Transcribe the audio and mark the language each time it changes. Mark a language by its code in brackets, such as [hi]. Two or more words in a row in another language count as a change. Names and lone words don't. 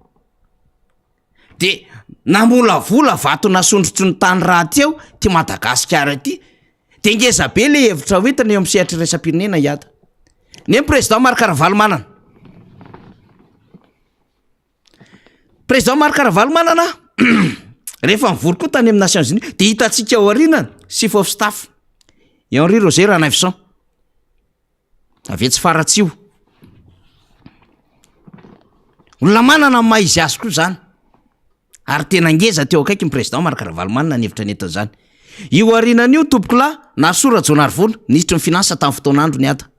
[mg] De namolavola vato nasondrotry ny tany raty eo ty Madagasikara ty. De ngeza be le hevitra hoentiny eo amin'ny sehatra iraisam-pirenena iada. Ny président Marc Ravalomanana. Président Marc Ravalomanana rehefa mivory koa tany amin'ny [fr] Nations Unies [mg] de hitantsika ao aorianany [en] chief of staff [mg] Henri Roger Ranavison. Avetsy faratsio. Olona manana maha izy azy koa zany. Ary tena ngeza teo akaiky ny président Marc Ravalomanana ny hevitra nety zany. Io aorianan'io tompoko lahy Nasora Jonarvola ministre ny finance tamin'ny fotoanandro ny ada.